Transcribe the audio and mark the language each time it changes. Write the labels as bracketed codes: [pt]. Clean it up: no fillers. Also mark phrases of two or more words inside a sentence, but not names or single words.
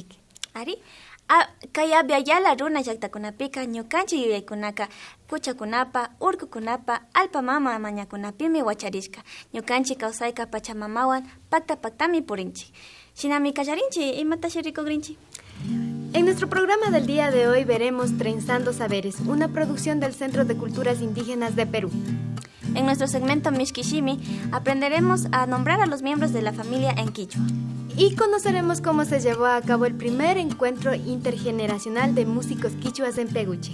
[qu] Ari, kay Abya runa llaqtakunapika ñukanchik yuyaykunaka puchakunapa, urkukunapa, alpa mama mañakunapimi wacharishka. Ñukanchik kawsayka pachamamawan paktami purinchik. Shinami kallarinchik imatashi rikugrinchik. [es] En nuestro programa del día de hoy veremos Trenzando Saberes, una producción del Centro de Culturas Indígenas de Perú. En nuestro segmento Mishkishimi aprenderemos a nombrar a los miembros de la familia en quichua. Y conoceremos cómo se llevó a cabo el primer encuentro intergeneracional de músicos quichuas en Peguche.